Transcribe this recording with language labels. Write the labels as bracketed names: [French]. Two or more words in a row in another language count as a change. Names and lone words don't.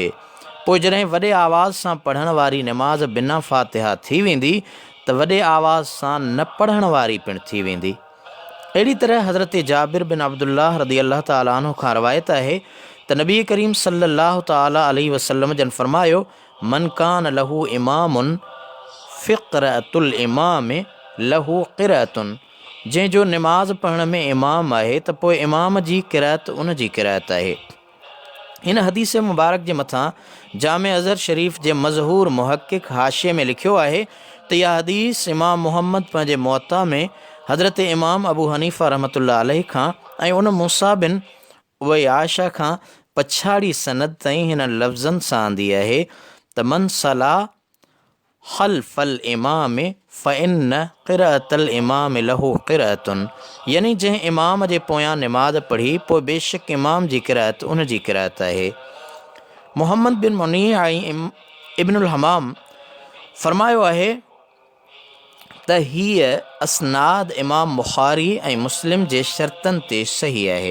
[Sindhi] पोइ जॾहिं वॾे आवाज़ सां पढ़ण वारी निमाज़ बिना फ़ातिहा थी वेंदी त वॾे आवाज़ सां न पढ़ण वारी पिणु थी वेंदी। अहिड़ी तरह हज़रत जाबिर बिन अब्दुल्लाह [Arabic] رضي الله تعالى عنه [Sindhi] खां रवायत आहे त नबी करीम [Arabic] صلى الله تعالى عليه وسلم [Sindhi] जन फरमायो, [Arabic] من كان له إمام فقراءة الإمام له قراءة, [Sindhi] जंहिंजो निमाज़ पढ़ण में इमाम आहे त पोइ इमाम जी क़िराअत उन जी क़िराअत आहे। हिन हदीस मुबारक जे मथां जामे अज़हर शरीफ़ जे मज़हूर मुहक़िक़ हाशिये में लिखियो आहे त इहा हदीस इमाम मुहम्मद पंहिंजे मुअत्ता में हज़रत इमाम अबू हनीफ़ा [Arabic] رحمة الله عليه [Sindhi] खां ऐं उन मूसा बिन उवैयाशा खां पछाड़ी सनद ताईं हिन लफ़्ज़नि सां आंदी आहे त [Arabic] من صلى خلف الإمام فإن قراءة الإمام له قراءة, [Sindhi] यानी जंहिं इमाम जे पोयां निमाज़ पढ़ी पोइ बेशक इमाम जी क़िराअत उन जी क़िराअत आहे। मुहम्मद बिन मुनी ऐं इब्नुल हमाम फरमायो आहे त हीअ असनाद इमाम बुख़ारी ऐं मुस्लिम जे शर्तनि ते सही आहे।